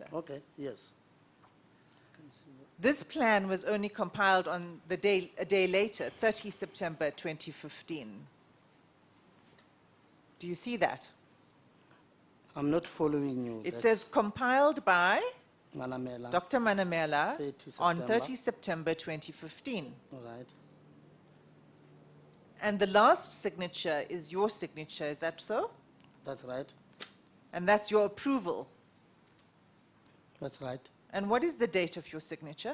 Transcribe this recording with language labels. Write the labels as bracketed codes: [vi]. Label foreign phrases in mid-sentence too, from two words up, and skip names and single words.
[en] Okay, yes. This plan was only compiled on a day later, 30 September 2015. Do you see that? I'm not following you. It That's says compiled by Manamela. Dr. Manamela 30 on September. 30 September 2015. All right. And the last signature is your signature, is that so? That's right. And that's your approval. That's right. And what is the date of your signature?